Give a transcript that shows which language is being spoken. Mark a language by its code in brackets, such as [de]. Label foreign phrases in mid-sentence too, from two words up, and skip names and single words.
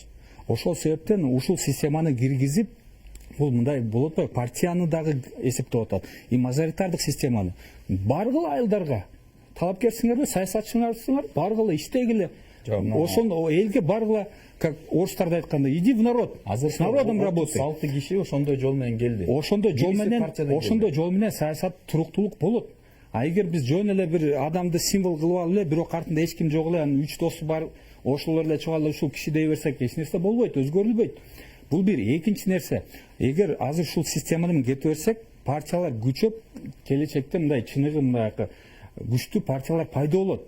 [ky] Ошол себептен ушул системаны киргизип, бул мындай болот атпайбы, партияны дагы эсептеп атат. И мажоритардык системаны баргыла айылдарга талапкерсиңерби, саясатчыңарсыңар, баргыла иштегиле. Ошондо элге баргыла, как орустарда айтканда, [ru] иди в народ. С народом работай. [ky] 6 киши ошондой жол менен келди. Ошондой жол менен саясат туруктуулук болот. А эгер биз жөн эле бир адамды символ кылып алып эле, бирок артында эч ким жок эле, анын 3 досу бар, ошолор эле чыгып алып ушул киши дей берсек, эч нерсе болбойт, өзгөрүлбөйт. Бул бир. Экинчи нерсе, эгер азыр ушул система менен кете берсек, партиялар күчөп, келечекте мындай чыныгы мындай күчтүү партиялар пайда болот.